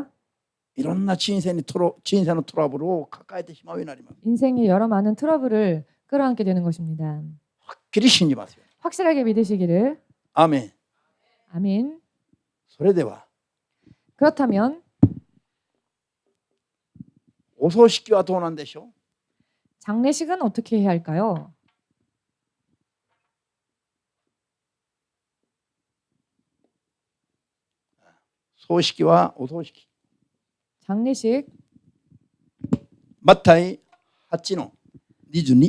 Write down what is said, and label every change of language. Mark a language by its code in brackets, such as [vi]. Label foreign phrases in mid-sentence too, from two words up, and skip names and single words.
[ja] いろんな人生のトラブルを抱えてしまうようになります。 [ko] 인생에 여러 많은 트러블을 끌어안게 되는 것입니다. [ja] はっきり信じますよ。 [ko] 확실하게 믿으시기를. [ja] アーメン。 [ko] 아멘. [ja] それでは [ko] 그렇다면 [ja] お葬式はどうなんでしょう？ [ko] 장례식은 어떻게 해야 할까요? [ja] 葬式はお葬式。 [ko] 장례식 [ja] マタイ8の22。